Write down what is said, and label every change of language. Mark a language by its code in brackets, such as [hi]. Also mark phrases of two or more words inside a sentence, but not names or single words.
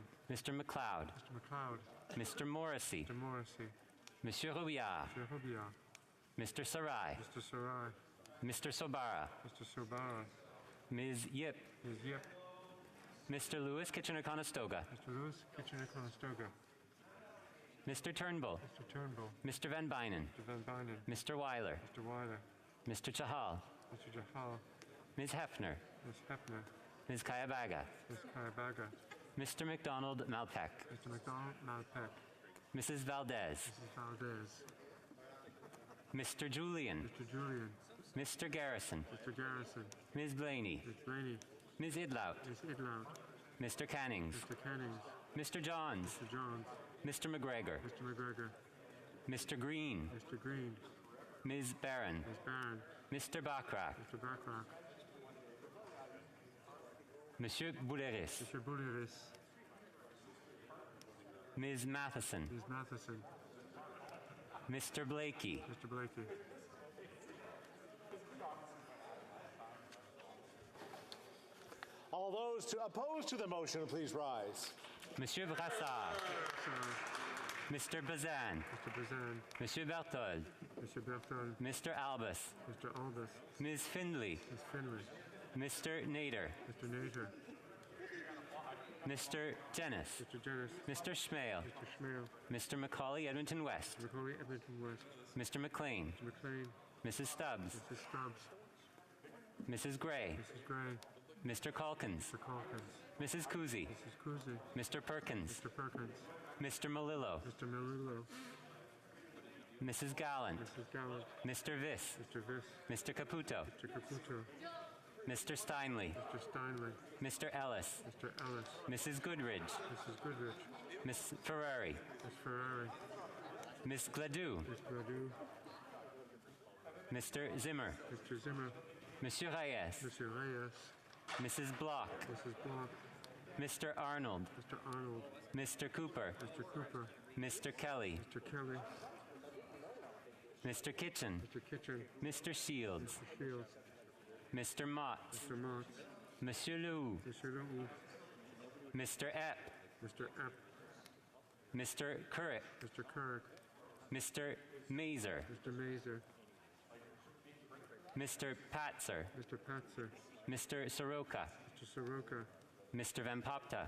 [en] Mr. McLeod. Mr. McLeod. Mr. Morrissey. Mr. Morrissey. Monsieur Robillard. Mr. Robillard. Mr. Sarai. Mr. Sarai. Mr. Sobara. Mr. Sobara. Ms. Yip. Ms. Yip. Mr. Lewis Kitchener-Conestoga. Mr. Lewis Kitchener-Conestoga. Mr. Turnbull. Mr. Turnbull. Mr. Van Bynen. Mr. Van Bynen. Mr. Weiler. Mr. Weiler. Mr. Chahal. Mr. Jahal. Ms. Hefner. Ms. Hefner. Ms. Kayabaga. Ms. Kayabaga. Mr. McDonald Malpeck. Mr. McDonald Malpeck. Mrs. Valdez. Mrs. Valdez. Mr. Julian. Mr. Julian. Mr. Garrison. Mr. Garrison. Ms. Blaney. Ms. Blaney. Ms. Idlout. Ms. Idlout. Mr. Cannings. Mr. Cannings. Mr. Johns. Mr. Johns. Mr. McGregor. Mr. McGregor. Mr. Green. Mr. Green. Ms. Barron. Ms. Barron. Mr. Bachrach. Mr. Bachrach. Monsieur Bouleris. Mr. Bouleris. Ms. Matheson. Ms. Matheson. Mr. Blakey. Mr. Blakey. All those to oppose to the motion, please rise. Monsieur Brassard. Mr. Bazan. Mr. Bazan. Monsieur Berthold. Mr. Berthold. Mr. Albus. Mr. Albus. Ms. Findley. Ms. Finley. Mr. Nader. Mr. Nader. Mr. Dennis. Mr. Dennis. Mr. Schmale. Mr. Schmale. Mr. Macaulay Edmonton West. Mr. Macaulay Edmonton West. Mr. McLean. Mr. McLean. Mrs. Stubbs. Mrs. Stubbs. Mrs. Gray. Mrs. Gray. Mr. Calkins. Mr. Calkins. Mrs. Cousy. Mrs. Cousy. Mr. Perkins. Mr. Perkins. Mr. Malillo. Mr. Melillo. Mrs. Gallant. Mrs. Gallant. Mr. Viss. Mr. Viss. Mr. Caputo. Mr. Caputo. Mr. Steinley. Mr. Steinley. Mr. Ellis. Mr. Ellis. Mrs. Goodridge. Mrs. Goodrich. Miss Ferrari. Ms. Ferrari. Miss Gladue. Ms. Gladue. Mr. Zimmer. Mr. Zimmer. Monsieur Reyes. Mr. Reyes. Mrs. Block. Mrs. Block. Mr. Arnold. Mr. Arnold. Mr. Cooper. Mr. Cooper. Mr. Kelly. Mr. Kelly. Mr. Kitchen. Mr. Kitchen. Mr. Shields. Mr. Shields. Mr. Mott. Mr. Mott. Monsieur Lou. Mr. Lou. Mr. Epp. Mr. Epp. Mr. Currick. Mr. Currick. Mr. Mazer. Mr. Mazer. Mr. Patzer. Mr. Patzer. Mr. Soroka. Mr. Soroka. Mr. Van Popta.